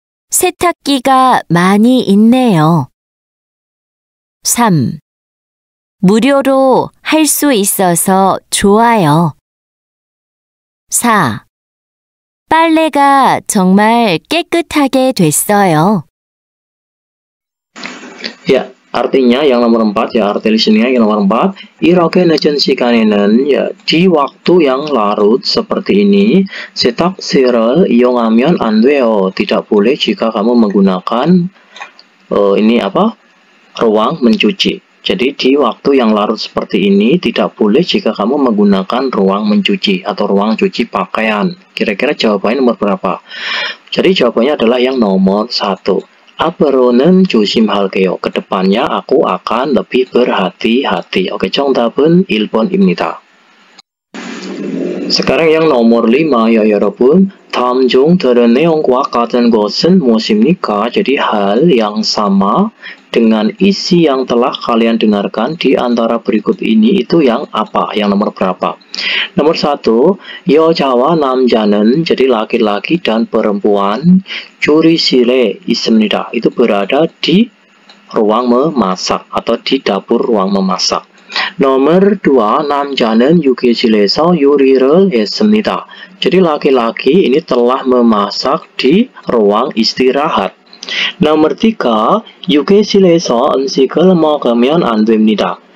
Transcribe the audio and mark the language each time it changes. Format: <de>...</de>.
<ko>세탁기가 많이 있네요. 3. 무료로 할 수 있어서 좋아요. 4. 빨래가 정말 깨끗하게 됐어요.</ko> <id>Ya, artinya yang nomor 4 ya, arti listeningnya yang nomor 4.</id> <ko>이렇게 늦은 시간에는 ya,</ko> <id>di waktu yang larut seperti ini,</id> <ko>세탁실을 이용하면 안 돼요.</ko> <id>Tidak boleh jika kamu menggunakan ruang mencuci. Jadi di waktu yang larut seperti ini tidak boleh jika kamu menggunakan ruang mencuci atau ruang cuci pakaian. Kira-kira jawabannya nomor berapa? Jadi jawabannya adalah yang nomor 1.</id> <ko>앞으로는 조심할게요.</ko> <id>Kedepannya aku akan lebih berhati-hati. Oke,</id> <ko>정답은 1번입니다.</ko> <id>Sekarang yang nomor 5 ya 여러분.</id> <ko>다음 중 들은 내용과 같은 것은 무엇입니까?</ko> <id>Jadi hal yang sama dengan isi yang telah kalian dengarkan di antara berikut ini itu yang apa? Yang nomor berapa? Nomor 1,</id> <ko>여자와 남자는</ko> <id>jadi laki-laki dan perempuan</id> <ko>조리실에 있습니다.</ko> <id>Itu berada di ruang memasak atau di dapur ruang memasak.</id> <ko>Nomor 2, 남자는 휴게실에서 요리를 했습니다.</ko> <id>Jadi laki-laki ini telah memasak di ruang istirahat.</id> <ko>Nomor 3, 휴게실에서 음식을 먹으면 안 됩니다.</ko>